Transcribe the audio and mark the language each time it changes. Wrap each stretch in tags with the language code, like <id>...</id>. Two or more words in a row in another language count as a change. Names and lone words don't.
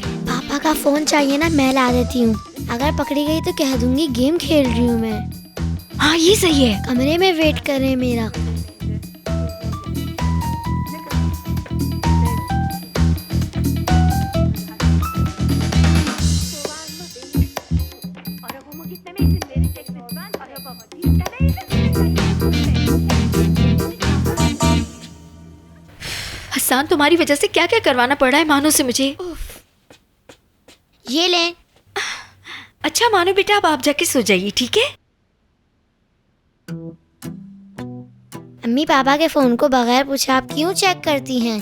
<hi>पापा का फोन चाहिए ना, मैं ला देती हूँ। अगर पकड़ी गई तो कह दूंगी गेम खेल रही हूँ मैं। हाँ ये सही है। कमरे में वेट कर रहे हैं मेरा।</hi> <tr>Arabama gitmeme izin verecek lütfen. Arabama gitmeme izin</tr> <hi>हसन, तुम्हारी वजह से क्या क्या करवाना पड़ रहा है मानो से मुझे। ये लें। अच्छा मानो बेटा, अब आप जाके सो जाइए, ठीक है? अम्मी, पापा के फोन को बगैर पूछे आप क्यों चेक करती हैं?</hi>